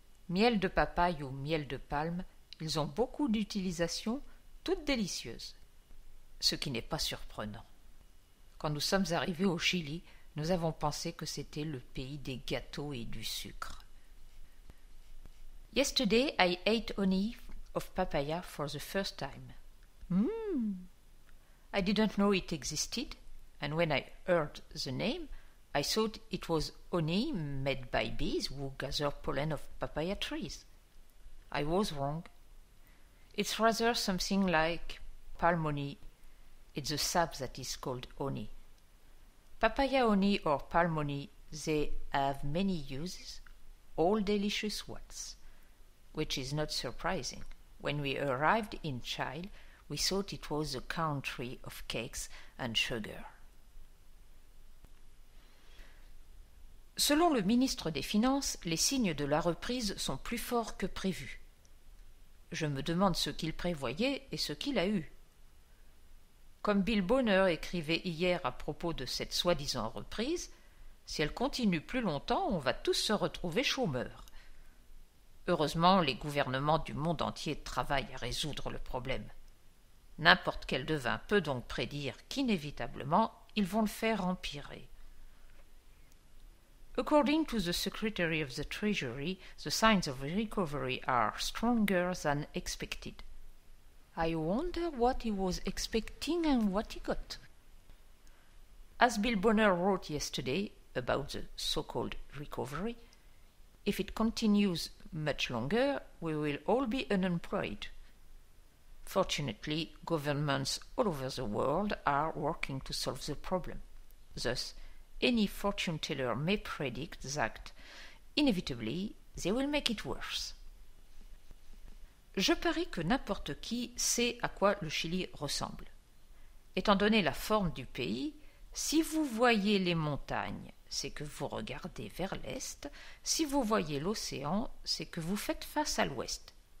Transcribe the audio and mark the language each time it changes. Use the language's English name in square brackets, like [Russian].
[French] Miel de papaye ou miel de palme, ils ont beaucoup d'utilisations, toutes délicieuses. Ce qui n'est pas surprenant. Quand nous sommes arrivés au Chili, nous avons pensé que c'était le pays des gâteaux et du sucre. [English] Yesterday I ate honey of papaya for the first time. I didn't know it existed, and when I heard the name, I thought it was honey made by bees who gather pollen of papaya trees. I was wrong. It's rather something like palm honey. It's the sap that is called honey. Papaya honey or palm honey, they have many uses, all delicious ones, which is not surprising. When we arrived in Chile, we thought it was the country of cakes and sugar. [French] Selon le ministre des Finances, les signes de la reprise sont plus forts que prévu. Je me demande ce qu'il prévoyait et ce qu'il a eu. Comme Bill Bonner écrivait hier à propos de cette soi-disant reprise, si elle continue plus longtemps, on va tous se retrouver chômeurs. Heureusement, les gouvernements du monde entier travaillent à résoudre le problème. N'importe quel devin peut donc prédire qu'inévitablement, ils vont le faire empirer. [English] According to the Secretary of the Treasury, the signs of recovery are stronger than expected. I wonder what he was expecting and what he got. As Bill Bonner wrote yesterday about the so-called recovery, if it continues much longer, we will all be unemployed. Fortunately, governments all over the world are working to solve the problem. Thus, any fortune teller may predict that, inevitably, they will make it worse. [French] Je parie que n'importe qui sait à quoi le Chili ressemble. Étant donné la forme du pays, si vous voyez les montagnes, c'est que vous regardez vers l'est, si vous voyez l'océan, c'est que vous faites face à l'ouest.